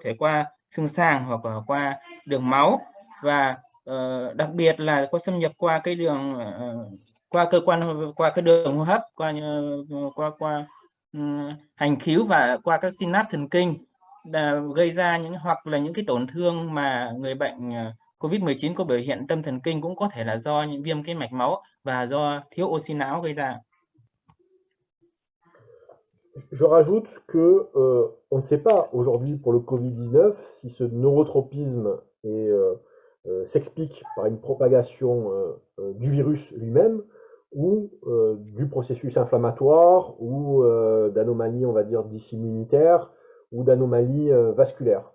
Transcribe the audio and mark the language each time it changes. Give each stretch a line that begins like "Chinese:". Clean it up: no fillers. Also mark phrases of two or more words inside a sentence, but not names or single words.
Vietnamese: thể qua xương sàng hoặc là qua đường máu, và đặc biệt là có xâm nhập qua cái đường qua cái đường hô hấp, qua hành khứu và qua các synapse thần kinh, gây ra hoặc là những cái tổn thương mà người bệnh COVID-19 có biểu hiện tâm thần kinh cũng có thể là do những viêm cái mạch máu và do thiếu oxy não gây ra.
French: Je rajoute que on ne sait pas aujourd'hui pour le Covid-19 si ce neurotropisme s'explique par une propagation du virus lui-même ou du processus inflammatoire ou d'anomalies, on va dire, dysimmunitaires ou d'anomalies vasculaires.